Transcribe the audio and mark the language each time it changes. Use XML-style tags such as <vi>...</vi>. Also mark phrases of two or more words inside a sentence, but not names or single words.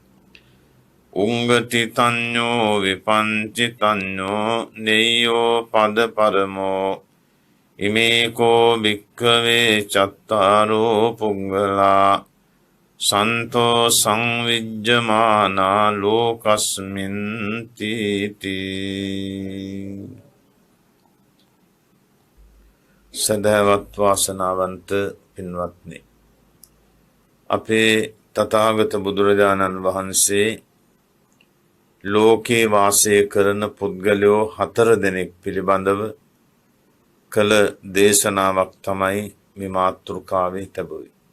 <pi>උංගති තඤ්ඤෝ විපංචි තඤ්ඤෝ නෙය්‍යෝ පද පරමෝ ඉමේකෝ භික්ඛවේ චත්තාරෝ පුංගලා සන්තෝ සංවිජ්ජමානා ලෝකස්මින් තීති.</pi> <si>සදහවත් වාසනාවන්ත පින්වත්නි, අපේ තථාගත බුදුරජාණන් වහන්සේ ලෝකේ වාසය කරන පුද්ගලයෝ 4 දෙනෙක් පිළිබඳව කළ දේශනාවක් තමයි මේ මාතෘකාවේ තිබුවේ.</si>